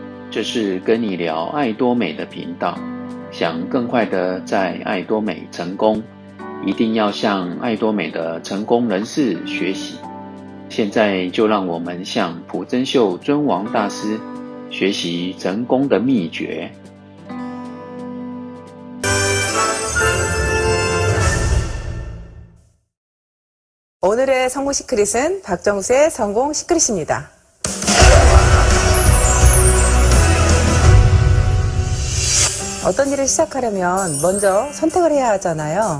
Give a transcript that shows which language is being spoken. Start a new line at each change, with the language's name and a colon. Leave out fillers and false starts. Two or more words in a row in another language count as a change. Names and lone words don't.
Chinese: 这是跟你聊爱多美的频道。想更快的在爱多美成功，一定要向爱多美的成功人士学习。现在就让我们向朴真秀尊王大师学习成功的秘诀。
Korean: 오늘의 성공 시크릿은 박정수의 성공 시크릿입니다. 어떤 일을 시작하려면 먼저 선택을 해야 하잖아요.